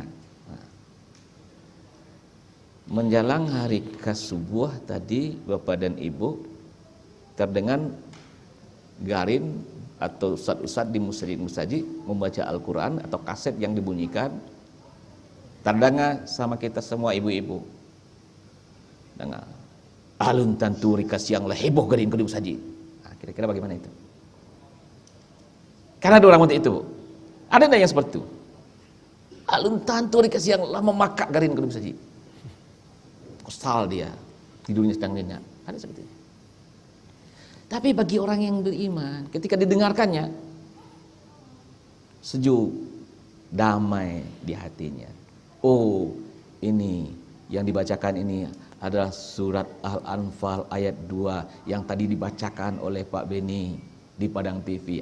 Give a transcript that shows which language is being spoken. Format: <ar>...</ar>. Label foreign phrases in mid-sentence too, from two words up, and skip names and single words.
<id>Nah, menjelang hari kasubuh tadi, Bapak dan Ibu, terdengar garin atau ustadz-ustadz di masjid membaca Al-Quran atau kaset yang dibunyikan, terdengar sama kita semua ibu-ibu.</id> <min>Dengar, alun tanturi kasiang lah heboh garin kedua saji.</min> <id>Nah, kira-kira bagaimana itu? Karena ada orang seperti itu, Bu. Ada enggak yang seperti itu?</id> <min>Alun tanturi kasiang lah memakak garin kedua saji.</min> <id>Kesal dia, tidurnya sedang nyenyak. Ada seperti itu. Tapi bagi orang yang beriman, ketika didengarkannya, sejuk, damai di hatinya. Oh, ini yang dibacakan ini adalah surat Al-Anfal ayat 2 yang tadi dibacakan oleh Pak Beni di Padang TV.</id>